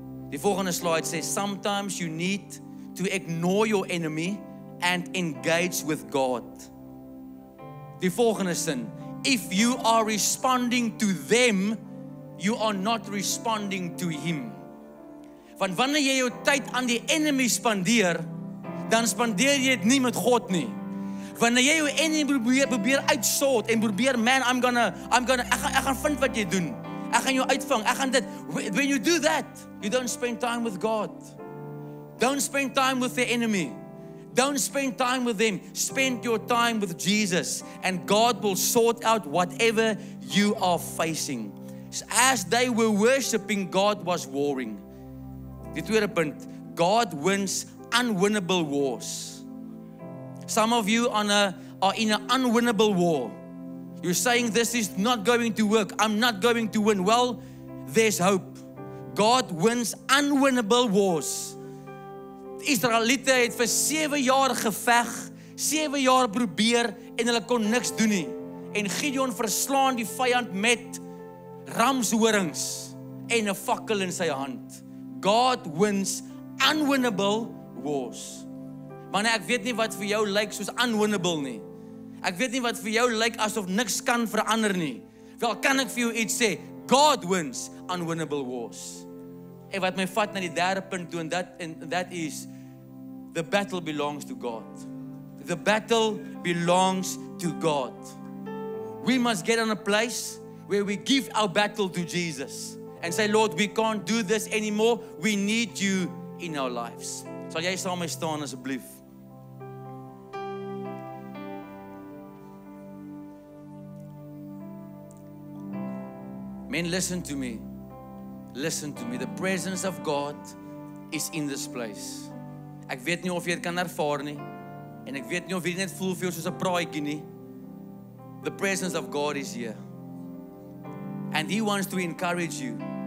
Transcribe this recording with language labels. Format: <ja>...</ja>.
<af>Die volgende slide sê,</af> <en>sometimes you need to ignore your enemy and engage with God.</en> <af>Die volgende sin,</af> <en>if you are responding to them, you are not responding to him.</en> <af>Want wanneer jy jou tyd aan die enemy spandeer, dan spandeer jy dit nie met God nie. Wanneer jy jou enemy probeer uitsort en probeer, man, ek gaan vind wat jy doen. Ek gaan jou uitvang, ek gaan dit.</af> <en>When you do that, you don't spend time with God. Don't spend time with the enemy. Don't spend time with them. Spend your time with Jesus, and God will sort out whatever you are facing. As they were worshiping, God was warring.</en> <af>Die tweede punt,</af> <en>God wins unwinnable wars. Some of you are in an unwinnable war. You're saying this is not going to work. I'm not going to win. Well, there's hope. God wins unwinnable wars.</en> <af>Die Israeliete het vir 7 jaar geveg, 7 jaar probeer en hulle kon niks doen nie. En Gideon verslaan die vyand met ramshorings en 'n fakkel in sy hand.</af> <en>God wins unwinnable wars.</en> <af>Maar ek weet nie wat vir jou lyk soos unwinnable nie. Ek weet nie wat vir jou lyk asof niks kan verander nie. Wel, kan ek vir jou iets sê?</af> <en>God wins unwinnable wars.</en> <af>En wat my vat na die derde punt toe,</af> <en>and that is, the battle belongs to God. The battle belongs to God. We must get in a place where we give our battle to Jesus and say, Lord, we can't do this anymore. We need you in our lives.</en> <af>Sal jy saam met my staan asseblief?</af> <en>Men, listen to me. Listen to me. The presence of God is in this place.</en> <af>Ek weet nie of jy dit kan ervaar nie, en ek weet nie of jy net voel vir jou soos 'n praatjie nie.</af> <en>The presence of God is here. And He wants to encourage you.</en>